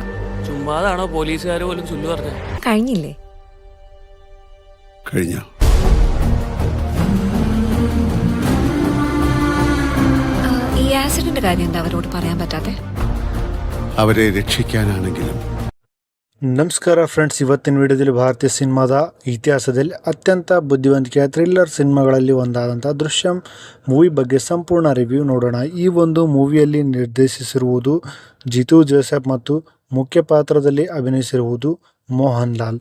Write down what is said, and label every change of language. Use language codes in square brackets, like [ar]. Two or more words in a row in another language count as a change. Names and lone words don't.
[ml] ചുമ്മാതാണോ പോലീസുകാർ പോലും ചൊല്ലു പറഞ്ഞത്? കഴിഞ്ഞില്ലേ? കഴിഞ്ഞ ഈ ആക്സിഡന്റ് കാര്യം എന്താ അവരോട് പറയാൻ പറ്റാത്തെ? അവരെ രക്ഷിക്കാനാണെങ്കിലും. [kn] ನಮಸ್ಕಾರ ಫ್ರೆಂಡ್ಸ್, ಇವತ್ತಿನ ವಿಡಿಯೋದಲ್ಲಿ ಭಾರತೀಯ ಸಿನಿಮಾದ ಇತಿಹಾಸದಲ್ಲಿ ಅತ್ಯಂತ ಬುದ್ಧಿವಂತಿಕೆಯ ಥ್ರಿಲ್ಲರ್ ಸಿನಿಮಾಗಳಲ್ಲಿ ಒಂದಾದಂಥ ದೃಶ್ಯಂ ಮೂವಿ ಬಗ್ಗೆ ಸಂಪೂರ್ಣ ರಿವ್ಯೂ ನೋಡೋಣ. ಈ ಒಂದು ಮೂವಿಯಲ್ಲಿ ನಿರ್ದೇಶಿಸಿರುವುದು ಜಿತು ಜೋಸೆಫ್ ಮತ್ತು ಮುಖ್ಯ ಪಾತ್ರದಲ್ಲಿ ಅಭಿನಯಿಸಿರುವುದು ಮೋಹನ್ ಲಾಲ್.